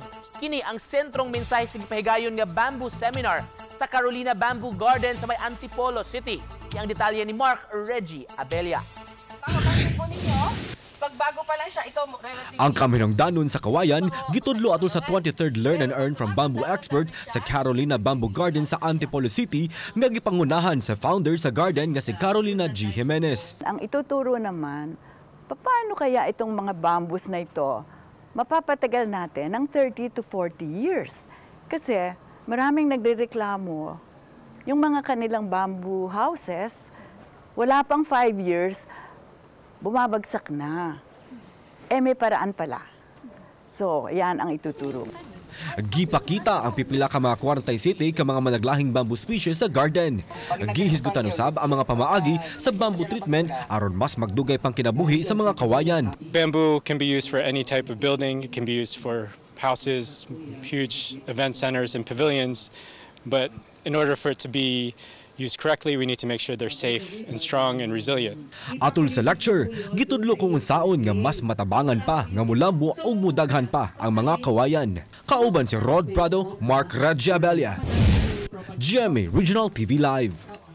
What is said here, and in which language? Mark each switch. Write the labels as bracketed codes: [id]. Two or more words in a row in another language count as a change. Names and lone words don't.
[ceb] Kini ang sentrong mensahe sa gipahigayon nga [en] bamboo seminar [ceb] sa Carolina Bamboo Garden sa may Antipolo City. Yang detalye ni Mark Reggie Abella. [tl] Pagbago pa lang siya, ito relatively. [ceb] Ang kaminungdanon sa kawayan, gitudlo atol sa 23rd Learn and Earn from Bamboo Expert sa Carolina Bamboo Garden sa Antipolo City nga gipangunahan sa founder sa garden nga si Carolina G. Jimenez. [tl] Ang ituturo naman, paano kaya itong mga bamboos na ito mapapatagal natin ng 30 to 40 years? Kasi maraming nagrereklamo, yung mga kanilang [en] bamboo houses, [tl] wala pang 5 years, bumabagsak na. May paraan pala. So, yan ang ituturo. [ceb] Gipakita ang pipila ka mga 47 ka mga managlahing [en] bamboo species [ceb] sa garden. Gihisgutan usab ang mga pamaagi sa [en] bamboo treatment [ceb] aron mas magdugay pang kinabuhi sa mga kawayan. [en] Bamboo can be used for any type of building. It can be used for houses, huge event centers and pavilions. But in order for it to be used correctly, we need to make sure they're safe and strong and resilient. [ceb] Atol sa lecture, gitudlo kung unsaon nga mas matabangan pa nga mulambo o mudaghan pa ang mga kawayan. Kauban si Rod Prado, Mark Reggie Abella, GMA Regional TV Live.